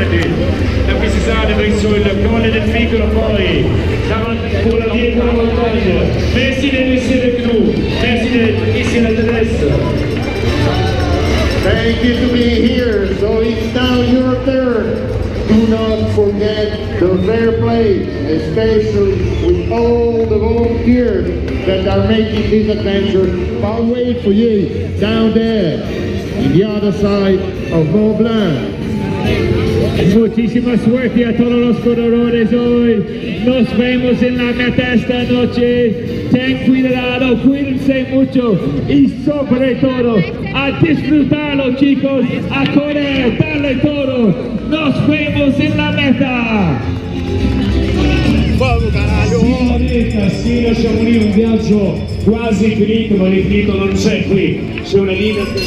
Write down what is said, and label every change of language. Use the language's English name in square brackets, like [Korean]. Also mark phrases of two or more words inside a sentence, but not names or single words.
[Italian] Da qui si sale verso il Colle del Vicolo, poi davanti con la via della montagna. [French] Merci d'être avec nous, merci d'être ici à l'adresse. [English] Thank you to be here. So it's now your turn. Do not forget the fair play, especially with all the volunteers that are making this adventure. I'll wait for you down there, in the other side of Mont Blanc. [Spanish] Muchísima suerte a todos los corredores hoy. Nos vemos en la meta esta noche. Ten cuidado, cuídense mucho y sobre todo a disfrutarlo, chicos, a correr, darle todo. Nos vemos en la meta. [Portuguese] Vamos, caralho! [Italian] Sì, la Chamonix, un viaggio quasi finito, ma l'infinito non c'è qui. C'è una linea.